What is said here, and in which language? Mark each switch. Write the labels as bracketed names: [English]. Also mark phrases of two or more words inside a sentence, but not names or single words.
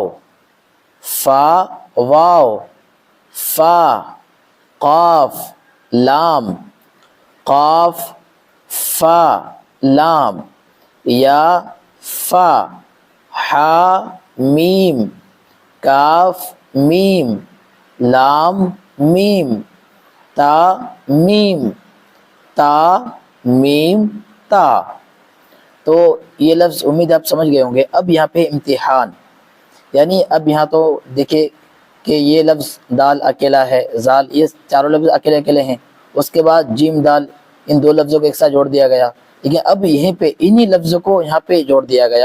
[Urdu] فا، واو، فا، قاف، لام، قاف، فا، لام، یا، فا، ہا، میم، کاف، میم، لام، میم، تا، میم، تا، میم، تا۔ تو یہ لفظ امید آپ سمجھ گئے ہوں گے۔ اب یہاں پہ امتحان، یعنی اب یہاں تو دیکھیں کہ یہ لفظ دال اکیلا ہے، زال، یہ چاروں لفظ اکیلے اکیلے ہیں، اس کے بعد جیم، دال، ان دو لفظوں کو ایک ساتھ جوڑ دیا گیا، لیکن اب یہیں پہ انہی لفظوں کو یہاں پہ جوڑ دیا گیا۔